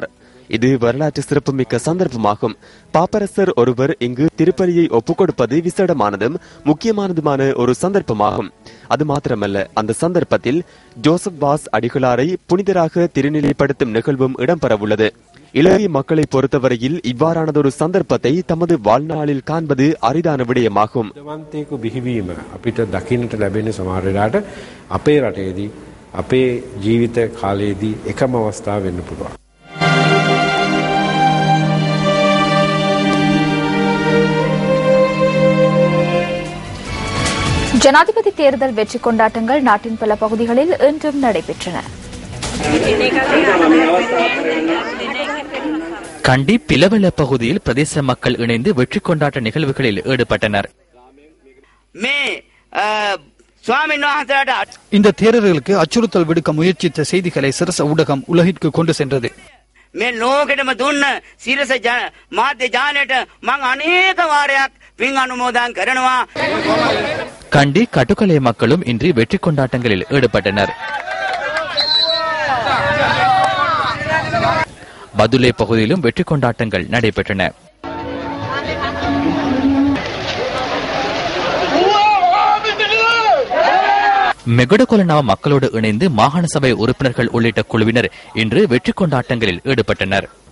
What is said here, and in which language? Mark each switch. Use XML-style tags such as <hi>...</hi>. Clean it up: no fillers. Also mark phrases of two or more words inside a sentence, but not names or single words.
<ta>இது வரலாற்று சிறப்புமிக்க சந்தர்ப்பமாகும். பாப்பரசர் ஒருவர் இங்கு திருப்பலியை ஒப்புக் கொடுப்பது விசேடமானதும் முக்கியமானதுமான ஒரு சந்தர்ப்பமாகும். அது மாத்திரமல்ல, அந்த சந்தர்ப்பத்தில் ஜோசப் வாஸ் அடிகளாரை புனிதராக திருநிலைப்படுத்தும் நிகழ்வும் இடம்பெறவுள்ளது. இலங்கை மக்களை பொறுத்தவரையில் இவ்வாறானதொரு சந்தர்ப்பத்தை தமது வாழ்நாளில் காண்பது அரிதான விடயமாகும்.</ta> <si>දවන්තයක බිහිවීම අපිට දකින්නට ලැබෙන සමහර වෙලාවට අපේ රටේදී අපේ ජීවිත කාලයේදී එකම අවස්ථාව වෙන්න පුළුවන්.</si> <ta>ஜனாதிபதி தேர்தல் வெற்றி கொண்டாட்டங்கள் நாட்டின் பல பகுதிகளில் இன்றும் நடைபெற்றன. கண்டி பிளவெள பகுதியில் பிரதேச மக்கள் இணைந்து வெற்றி கொண்டாட்ட நிகழ்வுகளில் ஈடுபட்டனர். இந்த தேரர்களுக்கு அச்சுறுத்தல் விடுக்க முயற்சித்த செய்திகளை சிரச ஊடகம் உலகிற்கு கொண்டு சென்றது.</ta> <si>මේ ලෝකෙටම දුන්න සිරස මාධ්‍ය ජාලයට මං අනේක වාරයක් පින් අනුමෝදන් කරනවා.</si> <ta>கண்டி கட்டுக்கலை மக்களும் இன்று வெற்றி கொண்டாட்டங்களில் ஈடுபட்டனர். பதுளை பகுதியிலும் வெற்றி கொண்டாட்டங்கள் நடைபெற்றன. மெகடகொலனாவ மக்களோடு இணைந்து மாகாண சபை உறுப்பினர்கள் உள்ளிட்ட குழுவினர் இன்று வெற்றி கொண்டாட்டங்களில் ஈடுபட்டனர்.</ta>